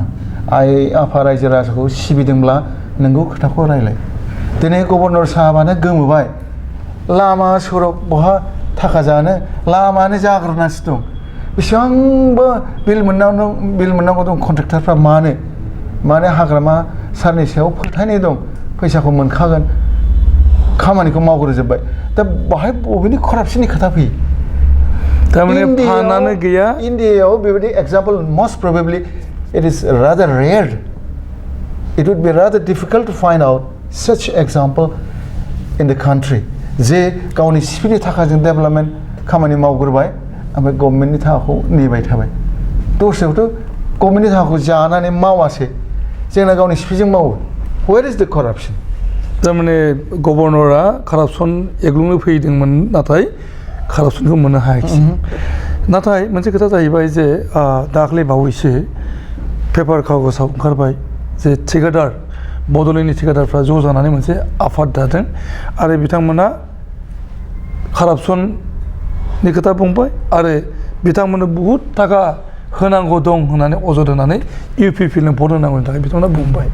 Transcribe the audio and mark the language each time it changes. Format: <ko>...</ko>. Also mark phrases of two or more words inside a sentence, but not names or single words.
<brx>आइ आफा रायजो राजाखौ सिबिदोंब्ला नोंगौ खोथाखौ रायलाय दिनै गभर्नर साहाबानो गोमोबाय लामा सरक बहा थाखा जानो लामानो जाग्रोनासो दं बेसेबांबा बिल मोननांगौ दं कन्ट्रेक्टरफ्रा मानो हाग्रामा सारनि सायाव फोथायनाय दं फैसाखौ मोनखागोन खामानिखौ मावग्रोजोब्बाय दा बाहाय बबेनि करापसननि खोथा फैयो थारमाने फानानो गैया इन्डियायाव बेबायदि एग्जाम्पल</brx> <en>must probably it is rather rare it would be rather difficult to find out such example in the country</en> <brx>जे गावनि सिपिनि थाखाजों डेभेलपमेन्ट खामानि मावग्रोबाय ओमफ्राय गभर्नमेन्टनि थाखाखौ नेबाय थाबाय दस्रायावथ' गभर्नमेन्टनि थाखाखौ जानानै मावासै जोंना गावनि सिपिजों मावो</brx> <en>where is the corruption</en> <brx>थारमाने गभर्नरा कारापसन एग्लुंनो फैदोंमोन नाथाय कारापसनखौ मोननो हायाखिसै नाथाय मोनसे खोथा जाहैबाय जे दाख्लै बावैसो पेपार कागजाव ओंखारबाय जे थिकादार बड'लेण्डनि थिकादारफ्रा ज' जानानै मोनसे आफाद दादों आरो बिथांमोना कारापसननि खोथा बुंबाय आरो बिथांमोननो बहुद थाखा होनांगौ दं होननानै अजद होनानै UPPनो भट होनांगौनि थाखाय बिथांमोना बुंबाय</brx>